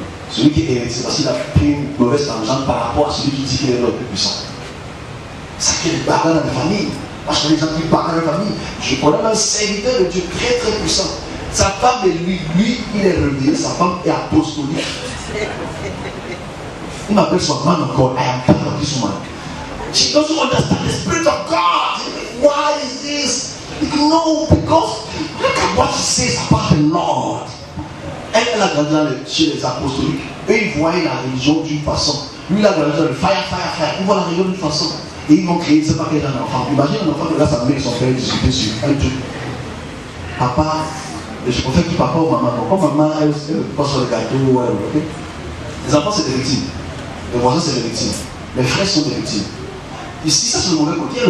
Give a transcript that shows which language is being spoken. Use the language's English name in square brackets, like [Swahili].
[French] Celui qui est hérétique, parce qu'il a pris une mauvaise tangente par rapport à celui qui dit qu'il est le plus puissant. Ça crée des bagarres dans la famille. Moi, je connais des gens qui parlent dans la famille. Je connais un serviteur de Dieu très très puissant. Sa femme et lui, il est réveillé, sa femme est apostolique. Il m'appelle son man encore. [English] I am part of this woman. She doesn't understand the spirit of God. Why is this? No, because look at what she says about the Lord. [French] Elle a grandi chez les apostoliques. Eux, ils voyaient la religion d'une façon. Lui, il a grandi dans le fire. Il voit la religion d'une façon. Et ils vont créer, je ne sais pas quel enfant. Imagine un enfant qui regarde sa mère et son père discuter sur un truc. Papa, je préfère qu'il papa ou maman. Quand maman, elle passe sur le gâteau, ok? Les enfants, c'est des victimes. Les voisins, c'est des victimes. Les frères sont des victimes. Ici, ça c'est le mauvais côté.